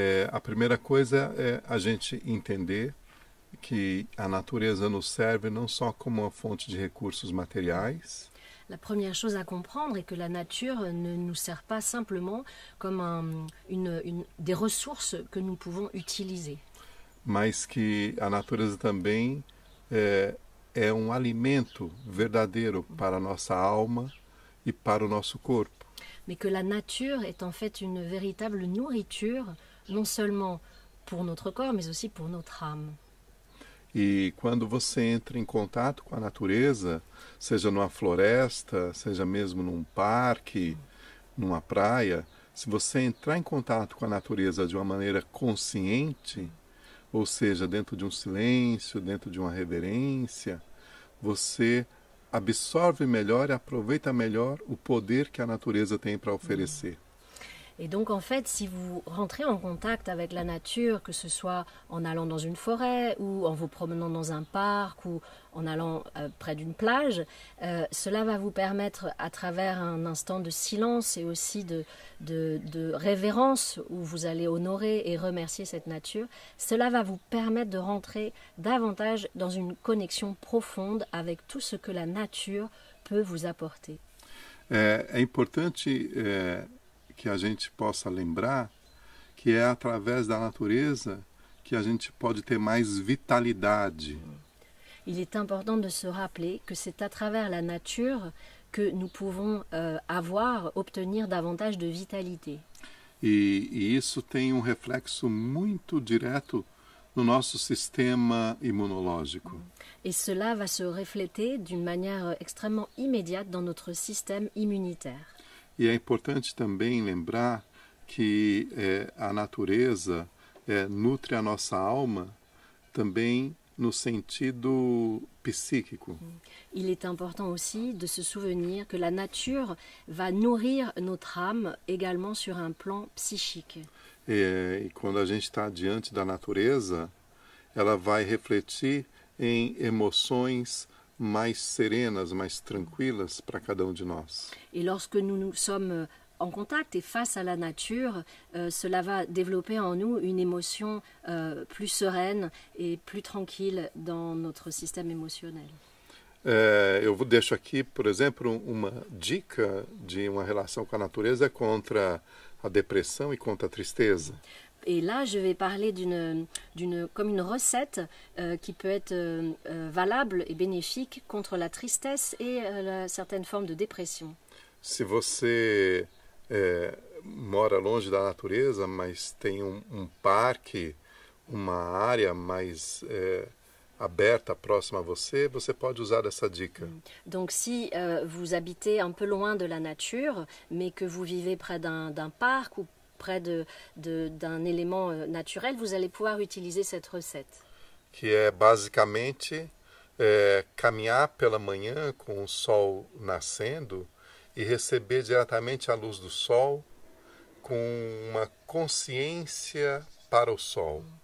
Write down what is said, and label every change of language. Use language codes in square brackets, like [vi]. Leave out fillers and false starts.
[pt] A primeira coisa é a gente entender que a natureza nos serve não só como uma fonte de recursos materiais. [fr] La première chose à comprendre est que la nature ne nous sert pas simplement comme des ressources que nous pouvons utiliser. [pt] Mas que a natureza também é um alimento verdadeiro para a nossa alma e para o nosso corpo. [fr] Mais que la nature est en fait une véritable nourriture, non seulement pour notre corps, mais aussi pour notre âme. [pt] E quando você entra em contato com a natureza, seja numa floresta, seja mesmo num parque, numa praia, se você entrar em contato com a natureza de uma maneira consciente, ou seja, dentro de um silêncio, dentro de uma reverência, você absorve melhor e aproveita melhor o poder que a natureza tem para oferecer. [fr] Et donc en fait, si vous rentrez en contact avec la nature, que ce soit en allant dans une forêt ou en vous promenant dans un parc ou en allant près d'une plage, cela va vous permettre, à travers un instant de silence et aussi de révérence où vous allez honorer et remercier cette nature, cela va vous permettre de rentrer davantage dans une connexion profonde avec tout ce que la nature peut vous apporter. [pt] É importante que a gente possa lembrar que é através da natureza que a gente pode ter mais vitalidade. [fr] Il est important de se rappeler que c'est à travers la nature que nous pouvons obtenir davantage de vitalité. [pt] E isso tem reflexo muito direto no nosso sistema imunológico. [fr] Et cela va se refléter d'une manière extrêmement immédiate dans notre système immunitaire. [pt] E é importante também lembrar que a natureza nutre a nossa alma também no sentido psíquico. [fr] Il est important aussi de se souvenir que la nature va nourrir notre âme également sur un plan psychique. [pt] E quando a gente está diante da natureza, ela vai refletir em emoções mais serenas, mais tranquilas para cada de nós. [fr] Et lorsque nous sommes en contact et face à la nature, cela va développer en nous une émotion plus sereine et plus tranquille dans notre système émotionnel. [pt] Eu deixo aqui, por exemplo, uma dica de uma relação com a natureza contra a depressão e contra a tristeza. [fr] Et là, je vais parler comme une recette qui peut être valable et bénéfique contre la tristesse et certaines formes de dépression. [pt] Se você mora longe da natureza, mas tem parque, uma área mais aberta, próxima a você, você pode usar essa dica. [fr] Donc si vous habitez un peu loin de la nature, mais que vous vivez près d'un parc ou près d'un élément naturel, vous allez pouvoir utiliser cette recette. [pt] Que é basicamente caminhar pela manhã com o sol nascendo e receber diretamente a luz do sol com uma consciência para o sol.